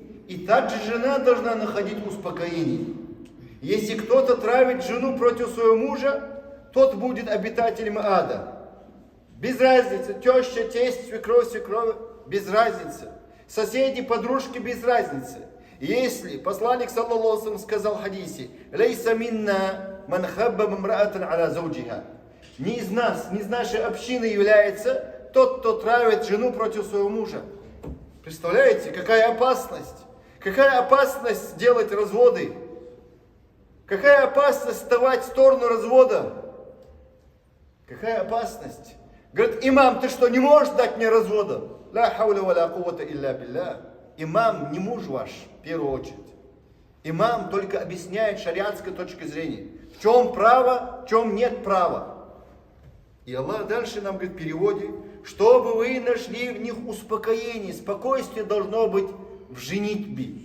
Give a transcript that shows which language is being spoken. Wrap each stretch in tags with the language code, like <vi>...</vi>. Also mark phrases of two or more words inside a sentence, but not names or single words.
<ru>И также жена должна находить успокоение. Если кто-то травит жену против своего мужа, тот будет обитателем ада. Без разницы, теща, тесть, свекровь, без разницы. Соседи, подружки, без разницы. Если посланник,</ru> <ar>صلى الله عليه وسلم,</ar> <ru>сказал в хадисе:</ru> <ar>«ليس منا من خبب امرأة على زوجها».</ar> <ru>Не из нас, не из нашей общины является тот, кто травит жену против своего мужа. Представляете, какая опасность? Какая опасность делать разводы? Какая опасность вставать в сторону развода? Какая опасность? Говорит: имам, ты что, не можешь дать мне развода?</ru> <ar>لا حول ولا قوة إلا بالله.</ar> <ru>Имам не муж ваш, в первую очередь. Имам только объясняет шариатской точки зрения. В чем право, в чем нет права. И Аллах дальше нам говорит в переводе: чтобы вы нашли в них успокоение, спокойствие должно быть в женитьбе.</ru>